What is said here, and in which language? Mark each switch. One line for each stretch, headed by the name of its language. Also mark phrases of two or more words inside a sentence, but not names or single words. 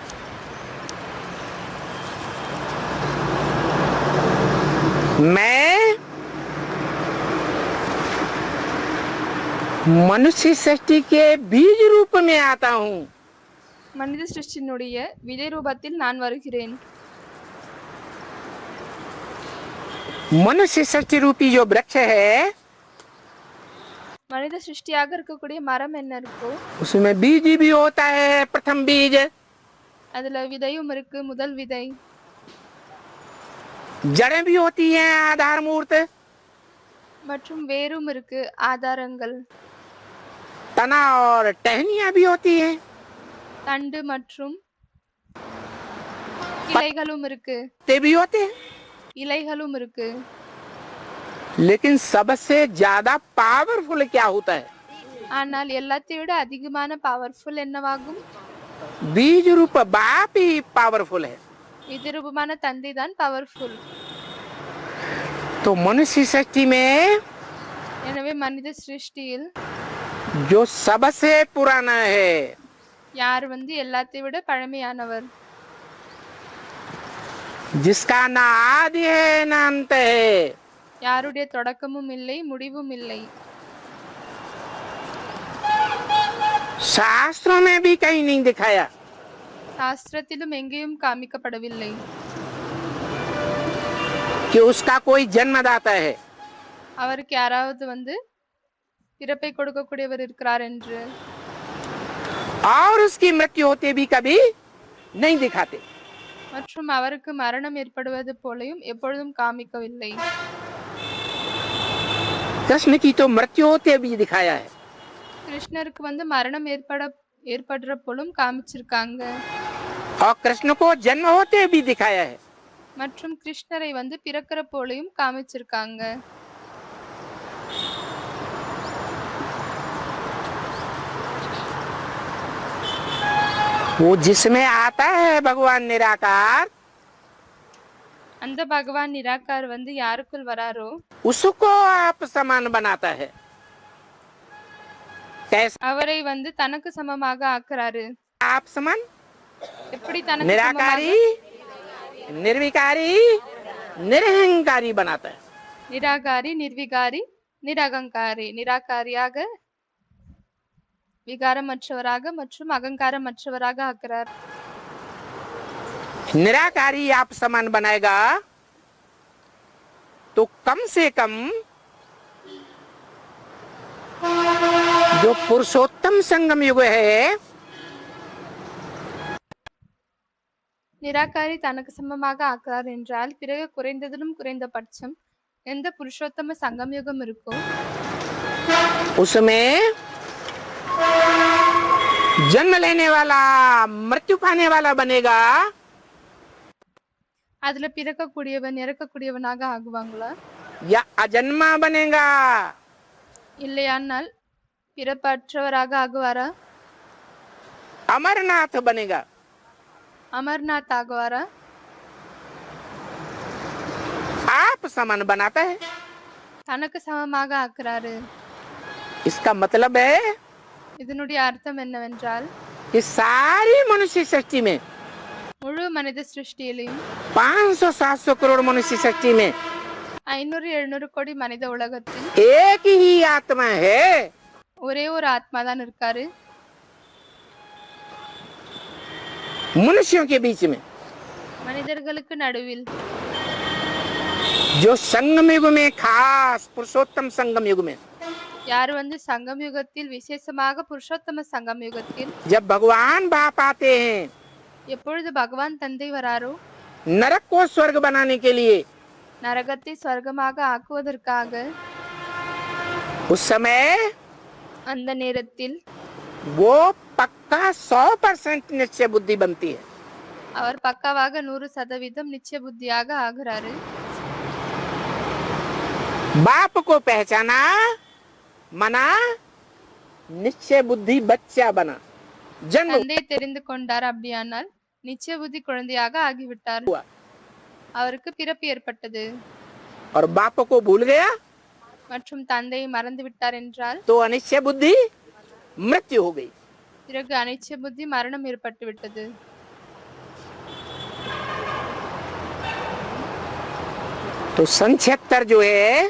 Hindi: मैं मनुष्य सृष्टि के बीज रूप में आता हूँ।
Tamil: மனித சிருஷ்டியினுடைய விதை ரூபத்தில் நான் வருகிறேன்.
Hindi: मनुष्य सृष्टि रूपी जो वृक्ष है
Tamil: மனித சிருஷ்டியாக இருக்கக்கூடிய மரம் என்ன இருக்கோ
Hindi: उसमें बीज भी होता है, प्रथम बीज।
Tamil: அதுல விதையும் இருக்கு, முதல் விதை.
Hindi: जड़ें भी होती हैं आधार मूर्त,
Tamil: மற்றும் வேரும் இருக்கு ஆதாரங்கள்.
Hindi: तना और टहनियां भी होती हैं,
Tamil: தண்டு மற்றும் கிளைகளும் இருக்கு,
Hindi: ते भी होते हैं।
Tamil: இலைகளும் இருக்கு.
Hindi: लेकिन सबसे ज्यादा पावरफुल क्या होता है?
Tamil: ஆனால் எல்லாத்தை விட அதிகமான பவர்ஃபுல் என்னவாகும்?
Hindi: बीज रूप बाप ही पावरफुल है।
Tamil: விதிரூபமான தந்தை தான் பவர்ஃபுல்.
Hindi: तो मनुष्य सृष्टि में
Tamil: எனவே மனித சிருஷ்டியில்
Hindi: जो सबसे पुराना है,
Tamil: யார் எல்லாத்தை விட பழமையானவர்,
Hindi: जिसका ना आदि है ना अंत है,
Tamil: யாருடைய தொடக்கமும் இல்லை முடிவும் இல்லை.
Hindi: शास्त्रों में भी कहीं नहीं दिखाया।
Tamil: சாஸ்திரத்திலும் எங்கேயும் காமிக்கப்படவில்லை
Hindi: कि उसका कोई जन्मदाता है,
Tamil: அவருக்கு யாராவது பிறப்பை கொடுக்கக்கூடியவர் இருக்கிறார் என்று.
Hindi: और उसकी मृत्यु होते भी कभी नहीं दिखाते।
Tamil: மற்றும் அவருக்கு மரணம் ஏற்படுவது போலையும் எப்பொழுதும் காமிக்கவில்லை.
Hindi: कृष्ण की तो मृत्यु होते भी दिखाया है,
Tamil: கிருஷ்ணருக்கு மரணம் ஏற்படுற போலும் காமிச்சிருக்காங்க.
Hindi: और कृष्ण को जन्म होते भी दिखाया है।
Tamil: மற்றும் கிருஷ்ணரை பிறக்கிற போலையும் காமிச்சிருக்காங்க.
Hindi: वो जिसमें आता है भगवान निराकार,
Tamil: அந்த பகவான் நிராகார் யாருக்குள் வராரோ
Hindi: उसको आप समान बनाता है। कैसे
Tamil: அவரை தனக்கு சமமாக ஆக்குறாரு.
Hindi: आप समान?
Tamil: எப்படி தனக்கு
Hindi: निराकारी, निर्विकारी, निरहंकारी बनाता है।
Tamil: நிராகாரி, நிர்விகாரி, நிரகங்காரி. நிராகாரியாக, விகாரமற்றவராக மற்றும் அகங்காரமற்றவராக ஆக்குறார்.
Hindi: निराकारी आप समान बनाएगा तो कम से कम जो पुरुषोत्तम संगम युग है,
Tamil: நிராகாரி தனக்கு சமமாக ஆக்குறார் என்றால் பிறகு குறைந்ததிலும் குறைந்தபட்சம் எந்த புருஷோத்தம சங்கம் யுகம் இருக்கோ
Hindi: उसमें जन्म लेने वाला मृत्यु पाने वाला बनेगा,
Tamil: அதுல பிறக்கக்கூடியவன் இறக்கக்கூடியவனாக ஆகுவாங்களா?
Hindi: या अजन्मा बनेगा?
Tamil: இல்லையானால் பிறப்பற்றவராக ஆகுவாரா?
Hindi: अमरनाथ बनेगा?
Tamil: அமர்நாத் ஆகுவாரா?
Hindi: आप समान बनाता है।
Tamil: தனக்கு சமமாக ஆக்குறாரு.
Hindi: इसका मतलब है
Tamil: இதனுடைய அர்த்தம் என்னவென்றால்
Hindi: कि सारी मनुष्य सृष्टि में
Tamil: முழு மனித சிருஷ்டியிலும்
Hindi: 500-700 करोड़ मनुष्य सृष्टि में
Tamil: 500-700 கோடி மனித உலகத்தில்
Hindi: एक ही आत्मा है,
Tamil: ஒரே ஒரு ஆத்மா தான் இருக்காரு.
Hindi: मनुष्यों के बीच में,
Tamil: மனிதர்களுக்கு நடுவில்
Hindi: जो संगम युग में, खास पुरुषोत्तम संगम युग में,
Tamil: யார் சங்கம் யுகத்தில் விசேஷமாக புருஷோத்தம சங்கம் யுகத்தில்
Hindi: जब भगवान बाप आते हैं
Tamil: எப்பொழுது பகவான் தந்தை வராரோ
Hindi: नरक को स्वर्ग बनाने के लिए,
Tamil: நரகத்தை ஸ்வர்கமாக ஆக்குவதற்காக
Hindi: उस समय
Tamil: அந்த நேரத்தில்
Hindi: वो पक्का 100% निश्चय बुद्धि बनती है।
Tamil: அவர் பக்காவாக 100% நிச்சய புத்தியாக ஆகிறாரு.
Hindi: बाप को पहचाना मना, निश्चय बुद्धि बच्चा बना, जन्म
Tamil: தந்தையை தெரிந்து கொண்டார். அப்படியானால் நிச்சய புத்தி குழந்தையாக ஆகிவிட்டார்.
Hindi: हुआ
Tamil: அவருக்கு பிறப்பு ஏற்பட்டது.
Hindi: और बाप को भूल गया
Tamil: மற்றும் தந்தையை மறந்து விட்டார் என்றால்
Hindi: तो अनिश्चय बुद्धि मृत्यु हो गई।
Tamil: பிறகு அனிச்சய புத்தி மரணம் ஏற்பட்டு விட்டது.
Hindi: तो सन 76 जो है